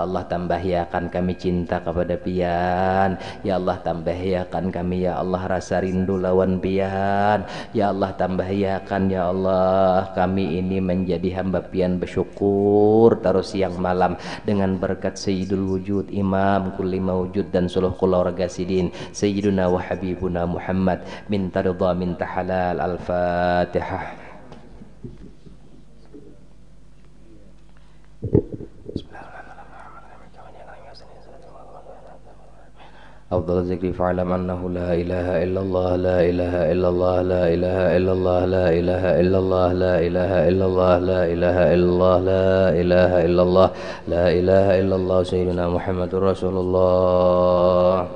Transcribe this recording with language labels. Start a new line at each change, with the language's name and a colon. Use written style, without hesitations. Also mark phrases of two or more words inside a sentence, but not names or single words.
Banjar: Allah tambahyakan kami cinta kepada pian ya Allah tambahyakan kami ya Allah rasa rindu lawan pian ya Allah tambahyakan ya Allah kami ini menjadi hamba pian bersyukur terus siang malam dengan berkat
Arabic: سيد الوجود إمام كل موجود
Banjar: dan seluruh keluarga sidin
Arabic: سيدنا وحبيبنا محمد
Banjar: minta ridha minta halal al-Fatihah.
Arabic: أفضل الذكر فاعلم أنه لا إله إلا الله لا إله إلا الله لا إله إلا الله لا إله إلا الله لا إله إلا الله لا إله إلا الله لا إله إلا الله لا إله إلا الله سيدنا محمد رسول الله